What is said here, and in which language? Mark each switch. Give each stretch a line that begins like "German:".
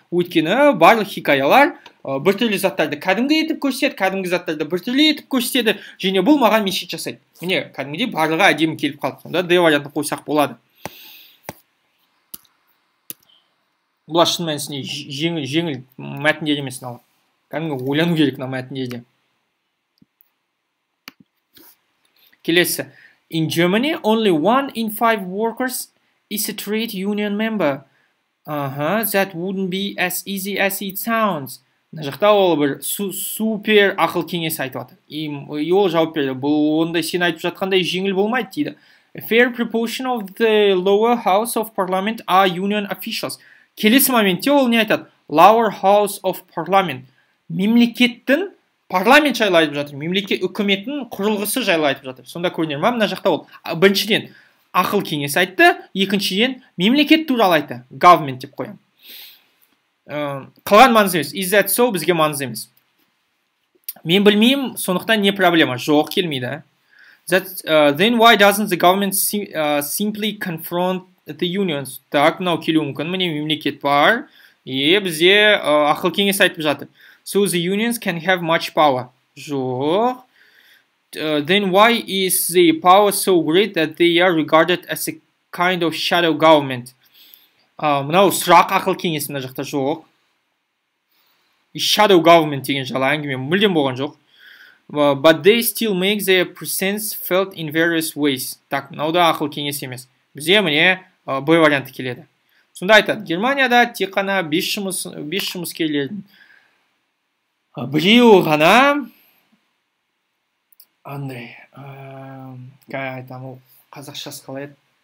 Kazakh: Өйткені барлық хикаялар біртүрлі заттарды кәдімгі етіп көрсетеді, кәдімгі заттарды біртүрлі етіп көрсетеді, және бұл маған мешіт жасайды. Міне, кәдімгідей барлығы әдемі келіп қалды. Сонда D вариантын қойсақ болады. Бұл шын мәнісінде жеңіл мәтіндер емес. Кәдімгі ойлану керек мәтіндерде. Келесі.
English: In Germany, only 1 in 5 workers is a trade union member. That wouldn't be as easy as it sounds.
Kazakh: Мына жақта ол бір супер ақыл кеңес айтып жатыр. И ол жауап берді. Бұл ондай сен айтып жатқандай жеңіл болмайды дейді.
English: A fair proportion of the lower house of parliament are union officials.
Kazakh: Келесі моментте ол не айтады?
English: Lower house of parliament.
Kazakh: Мемлекеттің парламент жайлы айтып жатыр. Мемлекет үкіметтің құрылғысы жайлы айтып жатыр. Сонда көрінер ма? Мына жақта ол біріншіден ақыл кеңес айтты, екіншіден мемлекет туралы айтты. Government деп қоямын. Қалған маңызды емес.
English: Is that so?
Kazakh: Бізге маңызды емес. Мен білмеймін, сондықтан не проблема? Жоқ, келмейді.
English: Then why doesn't the government simply confront the unions?
Kazakh: Так, мынау келуі мүмкін. Міне мемлекет бар. Бізде ақыл кеңес айтып жатыр.
English: So the unions can have much power.
Kazakh: Жоқ.
English: Then why is the power so great that they are regarded as a kind of shadow government?
Kazakh: Мынау сұрақ ақыл кеңесі мына жақта жоқ. Shadow government деген жайлы әңгіме мүлдем болған жоқ.
English: But they still make their presence felt in various ways.
Kazakh: Так, мынау да ақыл кеңес емес. Бізде міне Б варианты келеді. Сонда айтады, Германияда тек қана 5 жұмыскерлердің біреуі ғана андай айтамын, қазақшасы қалай еді?